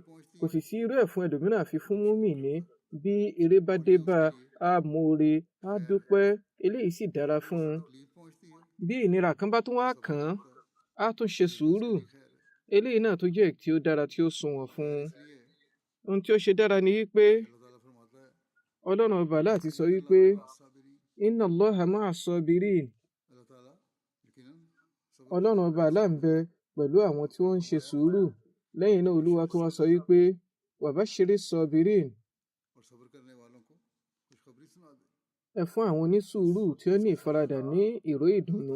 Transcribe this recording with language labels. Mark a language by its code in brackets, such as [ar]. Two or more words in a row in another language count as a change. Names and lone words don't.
[yo] Kò sì sí irú ẹ̀ fún ẹlòmíràn àfi fún múmìnì. Bí ire bá dé bá a moore, a dúpẹ́, eléyìí sì dára fún un. Bí ìnira kan bá tún wá kàn án, a tún ṣe sùúrù, eléyìí náà tó jẹ́ tí ó dára tí ó sunwọ̀n fún un. Ohun tí ó ṣe dára ni wípé ọlọ́run ọba láti sọ wípé [ar] إن الله مع الصابرين. [yo] Ọlọ́run ọba Allah ń bẹ pẹ̀lú àwọn tí wọ́n ń ṣe sùúrù. Lẹ́yìn náà Olúwa tó wá sọ wípé [ar] وبشر الصابرين. [yo] ẹ fún àwọn onísùúrù tí ó ní ìfaradà ní ìró ìdùnnú.